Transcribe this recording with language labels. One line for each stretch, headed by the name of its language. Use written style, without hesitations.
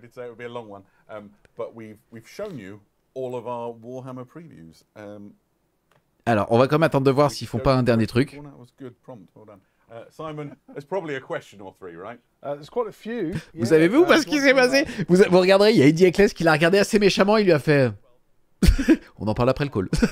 English: I did say it would be a long one, but we've shown you all of our Warhammer previews.
French: Alors, on va quand même attendre de voir s'ils font pas un dernier truc.
English: That was good prompt. Well done. Simon, there's probably a question or three, right? There's quite a few.
French: Vous avez vu ou pas ce qui s'est passé? Vous regarderez, il y a Eddie Eccles qui l'a regardé assez méchamment, il lui a fait... On en parle après le call.